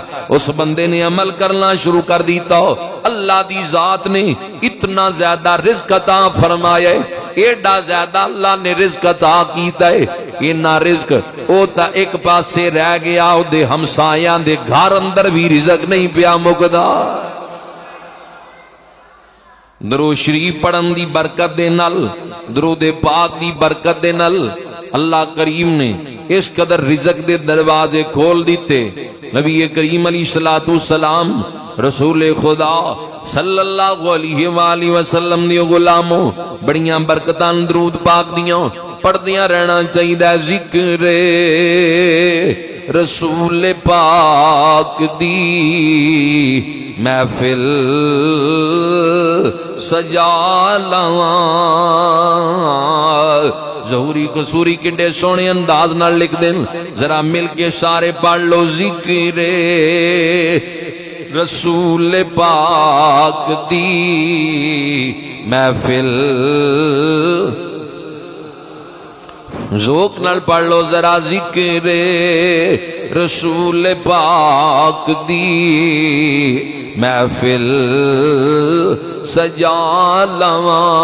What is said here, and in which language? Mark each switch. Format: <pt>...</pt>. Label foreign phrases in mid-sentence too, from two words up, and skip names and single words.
<pa>اس بندے نے عمل کرنا شروع کر دیتا ہو، اللہ دی ذات نے اتنا زیادہ رزق عطا فرمایا ہے، ایڈا زیادہ اللہ نے رزق عطا کیتا ہے، اینا رزق او تا ایک پاسے رہ گیا، او دے ہمسایاں دے گھر اندر بھی رزق نہیں پیا مکدا۔ درود شریف پڑھن دی برکت دے نال، درود پاک دی برکت دے نال اللہ کریم نے اس قدر رزق دے دروازے کھول دیتے۔ نبی کریم</pa> <ar>علیہ الصلوۃ والسلام</ar> <pa>رسول خدا</pa> <ar>صلی اللہ علیہ وآلہ وسلم</ar> <pa>دی غلاموں بڑیاں برکتاں درود پاک دیاں پڑھدیاں رہنا چاہیے۔ ذکر رسول پاک دی محفل سجا لواں، ظہوری قصوری کڈے سونے انداز نال لکھ دیں، ذرا مل کے سارے پڑھ لو۔ ذکر رسول پاک دی محفل، ذوق نال پڑھ لو ذرا۔ ذکر رسول پاک دی محفل سجا لواں،</pa>